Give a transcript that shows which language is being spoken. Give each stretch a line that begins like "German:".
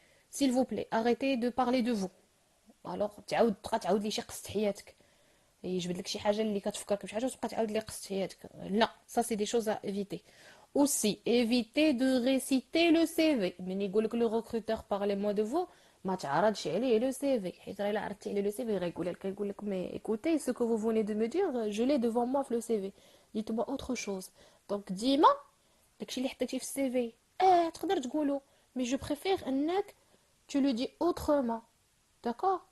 French: s'il vous plaît arrêtez de parler de vous.
Arabic: الوغ تبقى تعاود لي شي قصه حياتك، يجبد لك شي حاجه اللي كتفكرك بشي حاجه وتبقى تعاود لي قصه حياتك، لا.
French: ça c'est des choses à éviter. aussi éviter de réciter le CV.
Arabic: من يقول لك لو recruteur
French: parlez-moi de vous
Arabic: ما تعرضش عليه لو سي في، حيت الا عرضتي عليه لو سي في غيقول لك مي
French: écoutez ce que vous venez de me dire je l'ai devant moi
Arabic: في لو سي في.
French: dites-moi autre chose.
Arabic: دونك ديما داكشي اللي حطيتيه في السي في تقدر تقولو، مي جو بريفير انك
French: tu le dis autrement.
Arabic: داكوغ.